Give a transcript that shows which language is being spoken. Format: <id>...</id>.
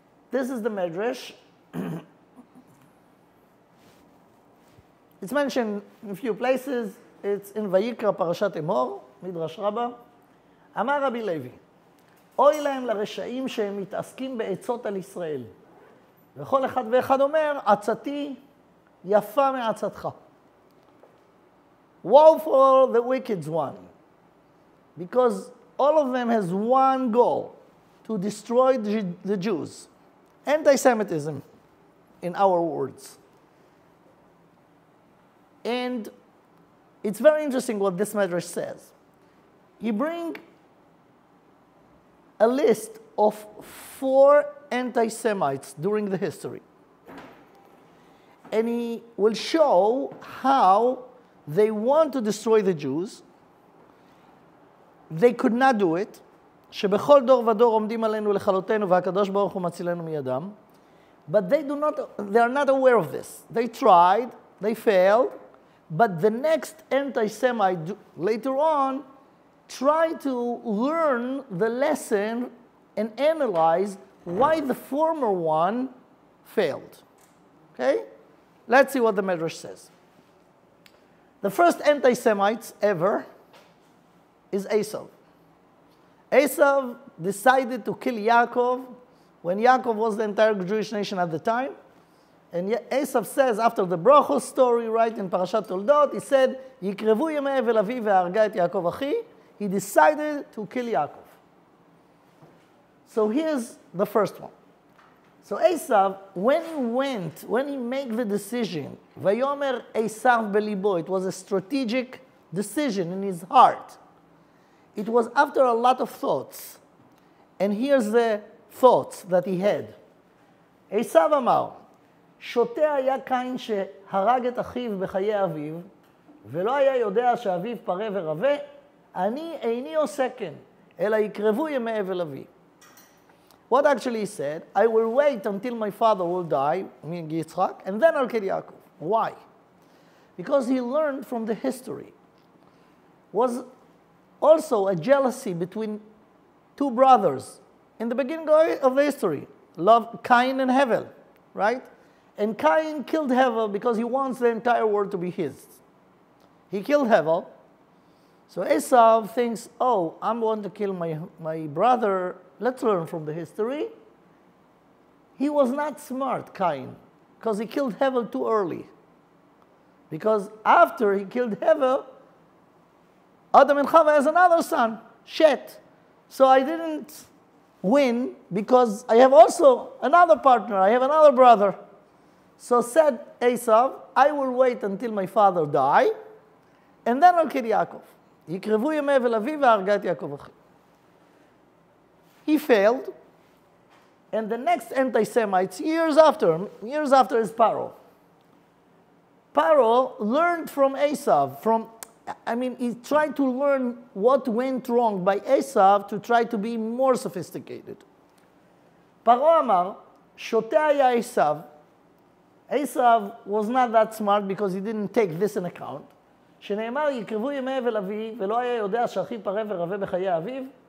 <en>This is the medrash. It's mentioned in a few places. It's in Vayikra Parashat Emor, Midrash Rabbah.</en> <he>אמר רבי לוי, אוי להם לרשעים שהם מתעסקים בעצות על ישראל. וכל אחד ואחד אומר, עצתי יפה מעצתך.</he> <en>Woe for the wicked one. Because all of them has one goal, to destroy the Jews. Anti-Semitism, in our words. And it's very interesting what this medrash says. You bring a list of 4 anti-Semites during the history. And he will show how they want to destroy the Jews. They could not do it.</en> <he>שבכל דור ודור עומדים עלינו לכלותנו והקדוש ברוך הוא מצילנו מידם.</he> <en>But they are not aware of this. They tried, they failed, but the next anti-Semite later on try to learn the lesson and analyze why the former one failed. Okay? Let's see what the Medrash says. The first anti-Semites ever is Esau. Esau decided to kill Yaakov when Yaakov was the entire Jewish nation at the time. And Esau says, after the Brachos story, right, in Parashat Toldot, he said,</en> <he>יקרבו ימי אבל אבי והרגה את יעקב אחי.</he> <en>He decided to kill Yaakov. So here's the first one. So Esau, when he made the decision,</en> <he>Vayomer Esav belibo,</he> <en>it was a strategic decision in his heart. It was after a lot of thoughts. And here's the thoughts that he had.</en> <he>Esav אמר, שוטה היה קין שהרג את אחיו בחיי אביו, ולא היה יודע שאביו פרה ורבה, אני איני עושה כן, אלא יקרבו ימי אבל אבי.</he> <en>What actually he said, I will wait until my father will die, meaning Yitzchak, and then I'll kill Yaakov. Why? Because he learned from the history. Was also a jealousy between 2 brothers in the beginning of the history. Love Cain and Hevel, right? And Cain killed Hevel because he wants the entire world to be his. He killed Hevel. So Esau thinks, oh, I'm going to kill my brother. Let's learn from the history. He was not smart, Cain, because he killed Hevel too early. Because after he killed Hevel, Adam and Chava has another son, Shet. So I didn't win because I have also another partner. I have another brother. So said Esau, I will wait until my father die, and then I'll kill Yaakov.</en> <he>יקרבו ימי אבל אבי והרגה את יעקב אחי.</he> <en>He failed, and the next anti-Semites, years after is Paro. Paro learned from Esau, he tried to learn what went wrong by Esau to try to be more sophisticated.</en> <he>פרעה אמר, שוטה היה עשיו.</he> <en>Esau was not that smart because he didn't take this in account.</en> <he>שנאמר, יקרבו ימי אבל אבי, ולא היה יודע שאחי פרה ורבה בחיי אביו.</he>